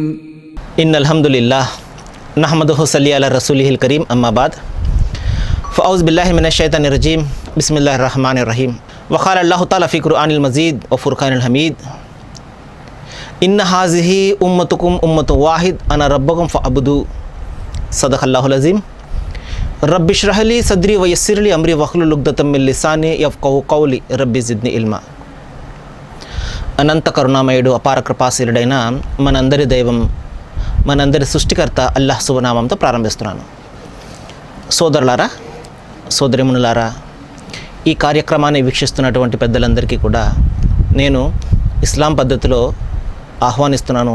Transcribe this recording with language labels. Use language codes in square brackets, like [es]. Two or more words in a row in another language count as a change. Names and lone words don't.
[ar] إن الحمد لله نحمده صلي على رسوله الكريم أما بعد فأعوذ بالله من الشيطان الرجيم بسم الله الرحمن الرحيم وقال الله تعالى في قرآن المجيد وفرقان الحميد إن هذه أمتكم أمة واحد أنا ربكم فاعبدوا صدق الله العظيم رب اشرح لي صدري ويسر لي أمري واحلل عقدة من لساني يفقهوا قولي رب زدني علما. [te] అనంత కరుణామయుడు అపార కృపాశీలుడైన మనందరి దైవం మనందరి సృష్టికర్త అల్లాహ్ శుభనామంతో ప్రారంభిస్తున్నాను. సోదరులారా, సోదరిమణులారా, ఈ కార్యక్రమాన్ని వీక్షిస్తున్నటువంటి పెద్దలందరికీ కూడా నేను ఇస్లాం పద్ధతిలో ఆహ్వానిస్తున్నాను.